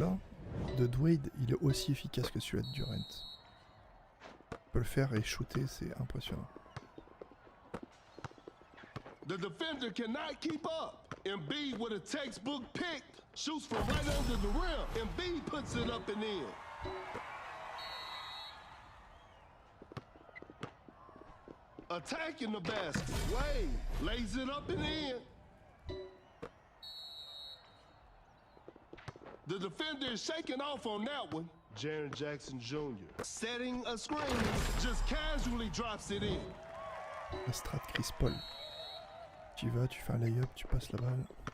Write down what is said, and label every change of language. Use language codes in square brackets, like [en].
[fr] là, de D.wade, il est aussi efficace que celui de Durant. Il peut le faire et shooter, c'est impressionnant. [en] The defender cannot keep up. Embiid with a textbook pick shoots from right under the rim. Embiid puts it up and in. Attacking the basket. Wade lays it up and in. The defender is shaking off on that one. Jaren Jackson Jr. setting a screen, just casually drops it in. [fr] La strat Chris Paul. Tu y vas, tu fais un layup, tu passes la balle.